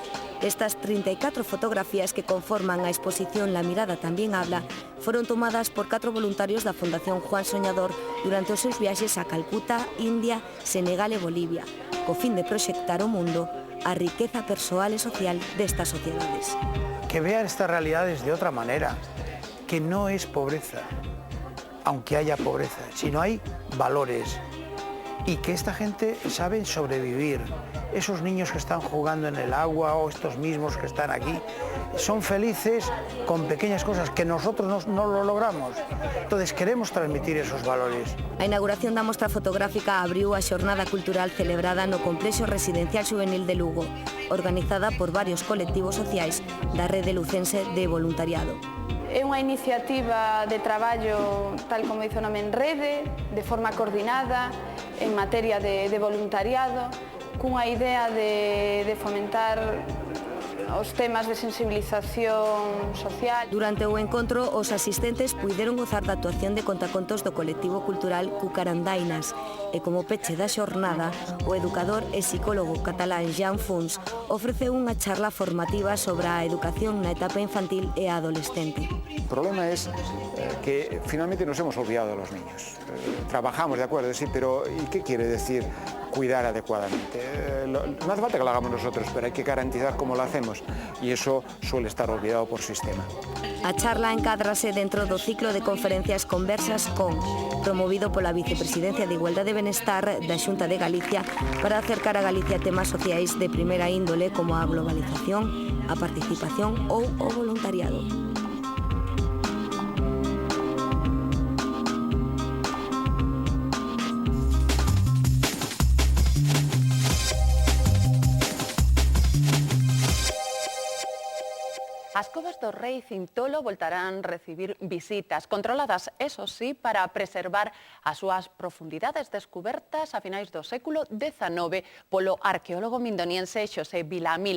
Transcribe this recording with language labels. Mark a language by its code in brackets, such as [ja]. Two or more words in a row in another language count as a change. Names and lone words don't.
[gl] Estas 34 fotografías que conforman a exposición La mirada tamén habla foron tomadas por 4 voluntarios da Fundación Juan Soñador durante os seus viaxes a Calcuta, India, Senegal e Bolivia, co fin de proxectar o mundo a riqueza persoal e social destas sociedades. [es] Que vean estas realidades de otra manera, que no es pobreza, aunque haya pobreza, sino hay valores y que esta gente sabe sobrevivir. Esos niños que están jugando en el agua o estos mismos que están aquí son felices con pequeñas cosas que nosotros no lo logramos. Entonces queremos transmitir esos valores. [gl] A inauguración da mostra fotográfica abriu a xornada cultural celebrada no Complexo Residencial Xuvenil de Lugo, organizada por varios colectivos sociais da Rede Lucense de Voluntariado. É unha iniciativa de traballo, tal como dice o nome, en rede, de forma coordinada, en materia de voluntariado, cunha idea de fomentar os temas de sensibilización social. Durante o encontro, os asistentes puideron gozar da actuación de contacontos do colectivo cultural Cucarandainas e como peche da xornada, o educador e psicólogo catalán Jean Funs ofreceu unha charla formativa sobre a educación na etapa infantil e adolescente. [es] El problema es que finalmente nos hemos olvidado de los niños. Trabajamos, de acuerdo, sí, pero ¿y qué quiere decir cuidar adecuadamente? No hace falta que lo hagamos nosotros, pero hay que garantizar cómo lo hacemos y eso suele estar olvidado por sistema. [gl] A charla encádrase dentro do ciclo de conferencias Conversas con, promovido pola Vicepresidencia de Igualdade e Benestar da Xunta de Galicia para acercar a Galicia a temas sociais de primeira índole como a globalización, a participación ou o voluntariado. As covas do Rei Cintolo voltarán a recibir visitas, controladas, [es] eso sí, [gl] para preservar as súas profundidades descubertas a finais do século XIX polo arqueólogo mindoniense Xosé Vilamil.